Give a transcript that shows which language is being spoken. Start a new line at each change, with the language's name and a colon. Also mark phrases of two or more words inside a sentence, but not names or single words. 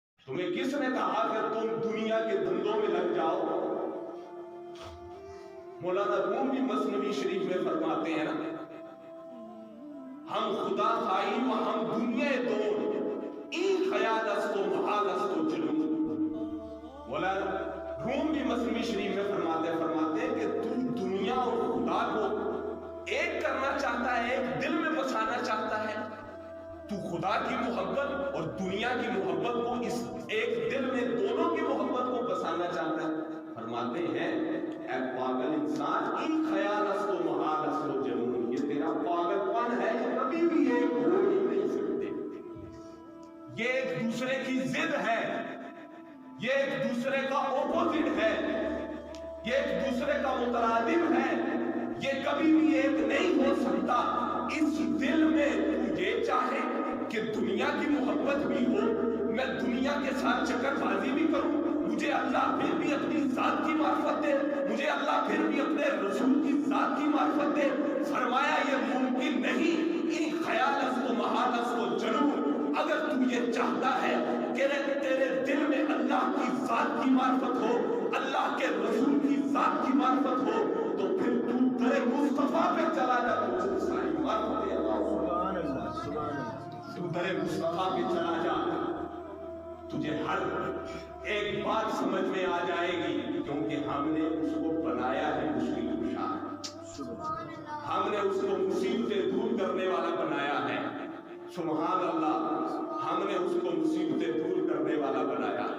Urdu: تمہیں کس نے کہا کہ تم دنیا کے دھندوں میں لگ جاؤ؟ مولانا روم بھی مثنوی شریف میں فرماتے ہیں نا،
Persian: ہم خدا خائی و ہم دنیا دون این خیال است و محال است و جنون۔
Urdu: مولانا روم بھی مثنوی شریف میں فرماتے ہیں کہ تو دنیا اور خدا کو ایک کرنا چاہتا ہے، ایک دل میں بسانا چاہتا ہے، تو خدا کی محبت اور دنیا کی محبت کو اس ایک دل میں دونوں کی محبت کو بسانا چاہتا ہے۔ فرماتے ہیں اے پاگل انسان،
Persian: ان خیال است و محال است و جنون،
Urdu: یہ تیرا پاگل پن ہے، یہ کبھی بھی ایک ہو ہی نہیں سکتے، یہ ایک دوسرے کی ضد ہے، یہ ایک دوسرے کا اپوزٹ ہے، یہ ایک دوسرے کا مترادف ہے، یہ کبھی بھی ایک نہیں ہو سکتا۔ اس دل میں تو یہ چاہے کہ دنیا کی محبت بھی ہو، میں دنیا کے ساتھ چکر بازی بھی کروں، مجھے اللہ پھر بھی اپنی ذات کی معرفت دے، مجھے اللہ پھر بھی اپنے رسول کی ذات کی معرفت دے۔ فرمایا یہ ممکن نہیں،
Persian: ان خیال است و محال است و جنون۔
Urdu: اگر تو یہ چاہتا ہے کہ تیرے دل میں اللہ کی ذات کی معرفت ہو، اللہ کے رسول کی ذات کی معرفت ہو، تو پھر تو در مصطفیٰ پہ چلا جا، تو ساری معرفت سبحان اللہ، سبحان اللہ، تو در مصطفیٰ پہ چلا جا، تجھے ہر ایک بات سمجھ میں آ جائے گی، کیونکہ ہم نے اس کو بنایا ہے مشکل کشا، ہم نے اس کو مصیبتیں دور کرنے والا بنایا ہے، سبحان اللہ، ہم نے اس کو مصیبتیں دور کرنے والا بنایا ہے۔